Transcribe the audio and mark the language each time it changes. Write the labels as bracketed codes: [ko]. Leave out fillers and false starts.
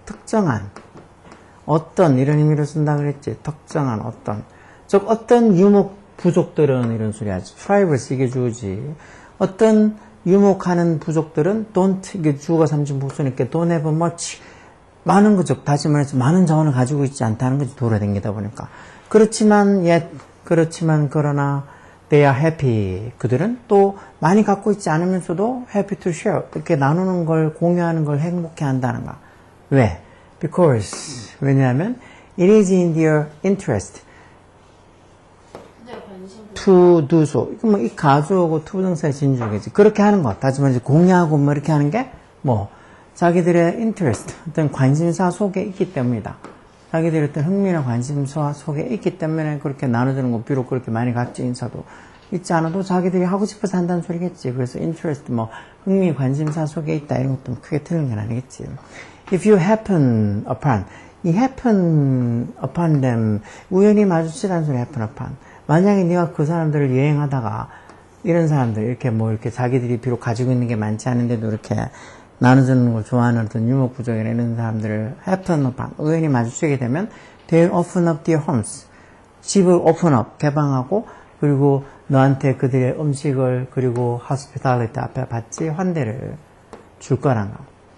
[ko] 특정한, 어떤 이런 의미를 쓴다고 그랬지. 특정한 어떤. 즉 어떤 유목 부족들은 이런 소리 하지. tribers 이게 주어지. 어떤 유목하는 부족들은 don't 이게 주어가 삼진 복수니까 [en] don't have much [ko] 많은 거죠. 다시 말해서 많은 자원을 가지고 있지 않다는 거지. 돌아다니다 보니까. 그렇지만 그러나 [en] they are happy. [ko] 그들은 또 많이 갖고 있지 않으면서도 [en] happy to share. [ko] 이렇게 나누는 걸 공유하는 걸 행복해 한다는 거. 왜? [en] Because [ko] 왜냐하면 [en] it is in their interest to do so. [ko] 뭐 이 가주어고 투부정사의 진주겠지. 그렇게 하는 것. 다시 말해서 공유하고 뭐 이렇게 하는 게 뭐 자기들의 interest, 어떤 관심사 속에 있기 때문이다. 자기들의 어떤 흥미나 관심사 속에 있기 때문에 그렇게 나눠주는 거. 비록 그렇게 많이 갖지 인사도 있지 않아도 자기들이 하고 싶어서 한다는 소리겠지. 그래서 interest 뭐 흥미 관심사 속에 있다 이런 것도 크게 틀린 건 아니겠지. [en] If you happen upon 이 happen upon them [ko] 우연히 마주치라는 소리 [en] happen upon. [ko] 만약에 네가 그 사람들을 여행하다가 이런 사람들 이렇게 뭐 이렇게 자기들이 비록 가지고 있는 게 많지 않은데도 이렇게 나눠주는 걸 좋아하는 어떤 유목부족이나 이런 사람들을 [en] happen upon [ko] 우연히 마주치게 되면 [en] they'll open up their homes [ko] 집을 open up 개방하고 그리고 너한테 그들의 음식을 그리고 hospitality 앞에 받지 환대를 줄 거란 거.